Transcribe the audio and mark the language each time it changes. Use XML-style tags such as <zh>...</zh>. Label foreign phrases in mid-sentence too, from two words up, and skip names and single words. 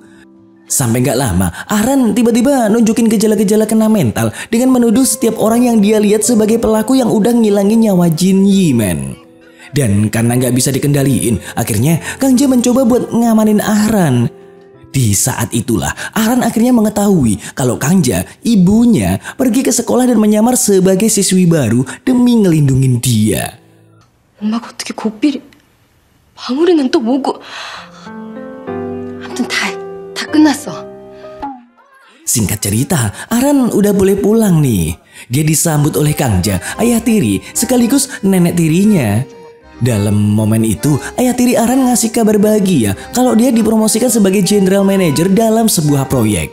<id>Sampai gak lama, Ahran tiba-tiba nunjukin gejala-gejala kena mental dengan menuduh setiap orang yang dia lihat sebagai pelaku yang udah ngilangin nyawa Jin Yi men. Dan karena gak bisa dikendaliin, akhirnya Kang Ja mencoba buat ngamanin Ahran. Di saat itulah Ahran akhirnya mengetahui kalau Kang Ja, ibunya, pergi ke sekolah dan menyamar sebagai siswi baru demi ngelindungin dia.</id> <ko>엄마가 어떻게 고삐리 방울이는 또 뭐고 아무튼 다 끝났어.</ko> <id>Singkat cerita, Ahran udah boleh pulang nih. Dia disambut oleh Kang Ja, ayah tiri sekaligus nenek tirinya. Dalam momen itu, ayah tiri Ahran ngasih kabar bahagia kalau dia dipromosikan sebagai</id> <en>general manager</en> <id>dalam sebuah proyek.</id>